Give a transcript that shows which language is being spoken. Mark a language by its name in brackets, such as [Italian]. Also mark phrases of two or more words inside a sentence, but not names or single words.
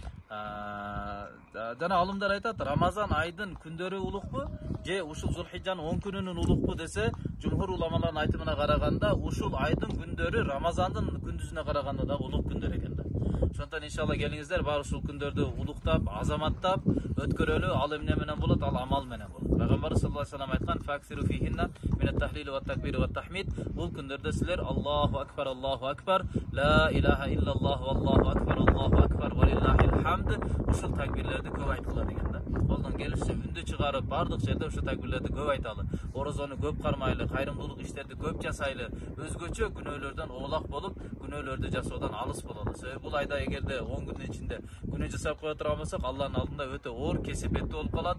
[Kyrgyz] Жана алымдар айтат, Рамазан айдын күндөрү улукпу же ушул Zulhijjanын 10 күнүнүн улукпу десе, жумхур уламалардын айтымына караганда ушул айдын күндөрү Рамазандын күндүзүнө караганда да улук күндөр экен да. Ошондон иншалла келиңиздер, баары ушул күндөрдү улуктап, азаматтап өткөрөлү. Ал эмне менен болот? Ал амал менен болот. Пайгамбар [Arabic] صلى الله عليه وسلم [Kyrgyz] айткан: [Arabic] "فأكثروا فيهن من التهليل والتكبير والتحميد." [Kyrgyz] Бул күндөрдө силер [Arabic] الله أكبر لا إله إلا الله والله أكبر ولله الحمد. [Kyrgyz] Ушул такбирлерди көп айткыла деген да. Колдон келишче үндү чыгарып, бардык жерде ушул такбирлерди көп айталы. Орозону көп кармайлы, кайрымдуулук иштерди көп жасайлы, өзгөчө күнөөлөрдөн оолак болуп, күнөөлөрдү жасоодон алыс бололу. Себеби бул айда эгерде 10 күндүн ичинде күнөө жасап кое турган болсок, Аллахтын алдында өтө оор кесепеттүү болуп калат.